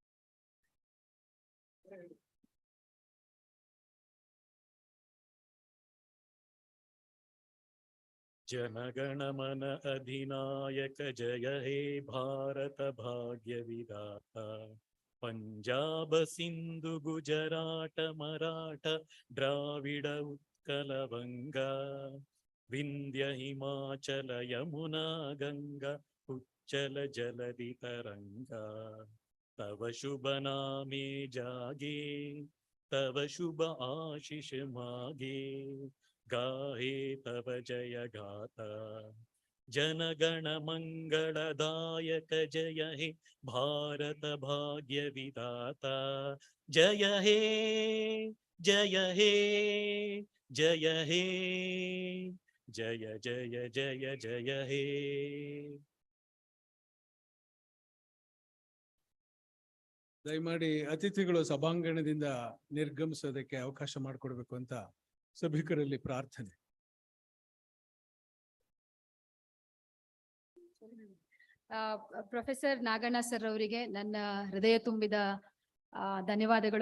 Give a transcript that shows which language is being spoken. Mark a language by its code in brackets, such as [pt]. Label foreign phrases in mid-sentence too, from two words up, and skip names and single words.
[bn] জনগণমন অধিনায়ক জয় হে ভারত ভাগ্য বিধাতা. পঞ্জাব সিন্ধু গুজরাট মরাঠা দ্রাবিড় উৎকল বঙ্গ. বিন্ধ্য হিমাচল যমুনা গঙ্গা উচ্ছল জলধি তরঙ্গ. তব শুভ নামে জাগে, তব শুভ আশিস মাগে. গাহে তব জয় গাথা. জনগণ মঙ্গলদায়ক জয় হে ভারত ভাগ্য বিধাতা. জয় হে জয় হে জয় হে জয় জয় জয় জয় হে. [kn] ದಯಮಾಡಿ ಅತಿಥಿಗಳು ಸಭಾಂಗಣದಿಂದ ನಿರ್ಗಮಿಸೋದಕ್ಕೆ ಅವಕಾಶ ಮಾಡಿಕೊಡ್ಬೇಕು ಅಂತ ಸಭಿಕರಲ್ಲಿ ಪ್ರಾರ್ಥನೆ. ಪ್ರೊಫೆಸರ್ ನಾಗಣ್ಣ ಸರ್ ಅವರಿಗೆ ನನ್ನ ಹೃದಯ ತುಂಬಿದ ಧನ್ಯವಾದಗಳು.